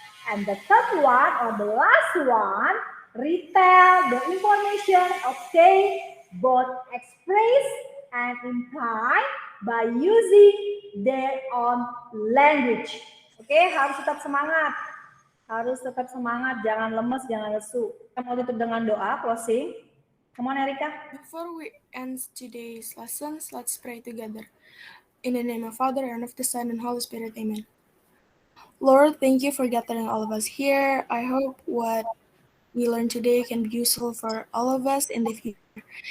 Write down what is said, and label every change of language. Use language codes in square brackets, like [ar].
[en] And the third one, or the last one, retell the information obtained both express and implied by using their own language. [id] Oke, harus tetap semangat. Harus tetap semangat, jangan lemes, jangan lesu. Kita mau tutup dengan doa, closing. [en] Come on, Erika. Before we end today's lessons, let's pray together. In the name of Father, and of the Son, and Holy Spirit, amen. Lord, thank you for gathering all of us here. I hope what we learned today can be useful for all of us in the future.